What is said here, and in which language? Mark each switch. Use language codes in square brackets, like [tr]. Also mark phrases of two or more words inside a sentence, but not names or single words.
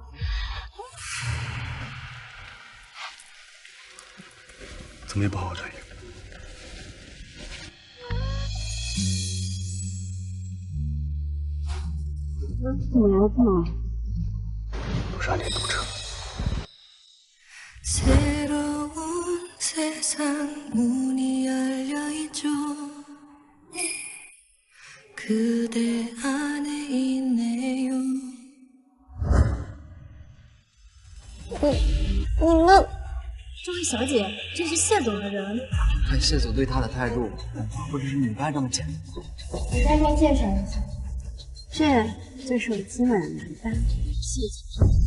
[zh] 怎么也不好好转移。怎么来这么晚？都是暗恋堵车。 [ko] 새로운 세상 문이 열려 있죠. 그대 안에 있네요. [zh] 你们，这位小姐，这是谢总的人。看谢总对他的态度，不只是女伴这么简单。给大家介绍一下，这就是我今晚的男伴，谢总。